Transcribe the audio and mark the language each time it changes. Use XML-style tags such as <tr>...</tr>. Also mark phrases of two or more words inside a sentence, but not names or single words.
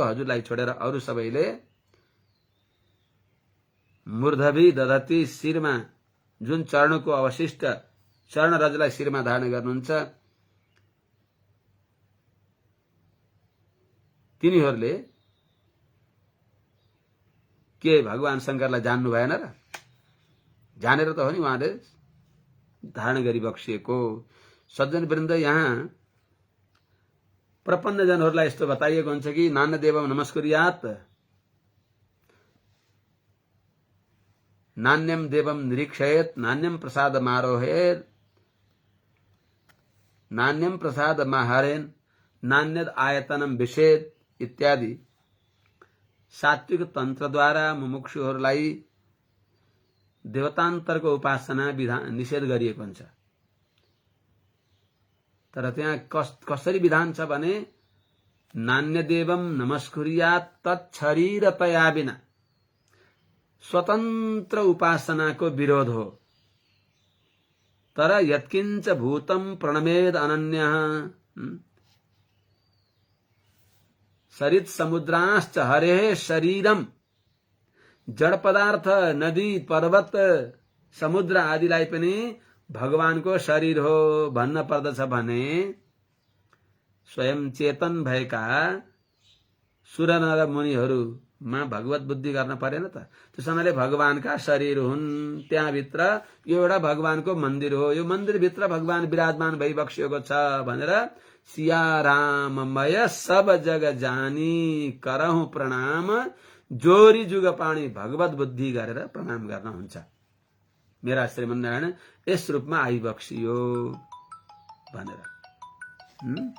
<ne>हजुरलाई छोडेर अरू सबैले</ne> <sa>मूर्धवि दधति</sa> <ne>शिरमा जुन चरणको अवशिष्ट चरण रजलाई शिरमा धारण गर्नुहुन्छ तिनीहरूले के भगवान शंकरलाई जान्नु भएन र? जानेर त हो नि उहाँले धारण गरिबक्सिएको। सज्जन वृन्द, यहाँ प्रपन्न जनहरूलाई यस्तो बताइएको हुन्छ कि</ne> <sa>नान्य देवम नमस्कुर्यात्, नान्यम देवम निरीक्षयेत्, नान्यम प्रसाद मारोहेत्, नान्यम प्रसाद माहारेन्, नान्यद आयतनम विषेद</sa> <ne>इत्यादि सात्विक तन्त्रद्वारा मुमुक्षुहरूलाई देवतान्तरको उपासना विधान निषेध गरिएको हुन्छ। तर त्यहाँ कसरी विधान छ भने</ne> <sa>नान्य देवम नमस्कुर्यात्</sa> <ne>तच्छरीरतया बिना स्वतन्त्र उपासनाको विरोध हो।</ne> <sa>तर यत्किंच भूतम प्रणमेद अनन्यः सरित समुद्राश्च हरेः शरीरम,</sa> <ne>जड़ पदार्थ नदी पर्वत समुद्र आदिलाई पनि भगवानको शरीर हो भन्न पर्दछ भने स्वयं चेतन भएका सुर नर मुनिहरूमा भगवत बुद्धि गर्न परेन त? त्यसैले भगवानका शरीर हुन्, त्यहाँभित्र यो एउटा भगवानको मन्दिर हो, यो मन्दिरभित्र भगवान विराजमान भइबक्सिएको छ भनेर</ne> <awa>सिया राममय सब जग जानी करहु प्रणाम, जोरी जुग पाणी</awa> <ne>भगवत बुद्धि गरेर प्रणाम गर्न हुन्छ। मेरा श्रीमन्नारायण यस रूपमा आइबक्सियो भनेर।</ne>